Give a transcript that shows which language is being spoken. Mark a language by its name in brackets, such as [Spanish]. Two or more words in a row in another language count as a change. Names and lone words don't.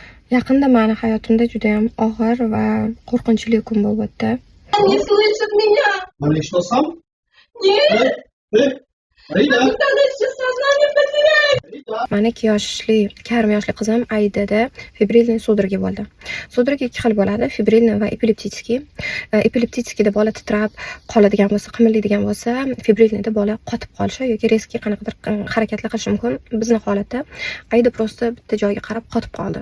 [Uzbek] Yaqinda meni hayotimda juda ham og'ir va qo'rqinchli kun bo'lib o'tdi. [Russian] Не слышит меня. Мария, что сам? Нет, Рита, она сейчас сознание потеряет. Рита. [Uzbek] Meni 2 yoshli, yarim yoshli qizim Aidada [Russian] фибрильные судороги [Uzbek] bo'ldi. Судороги ikki xil bo'ladi, fibrilniy va epileptический. Epileptическийda bola titrab qoladigan bo'lsa, qimirlaydigan bo'lsa, fibrilniyda bola qotib qolishi yoki rezki qanaqadir harakatlar qilishi mumkin. Bizning holatda Aida prosta bitta joyga qarab qotib qoldi.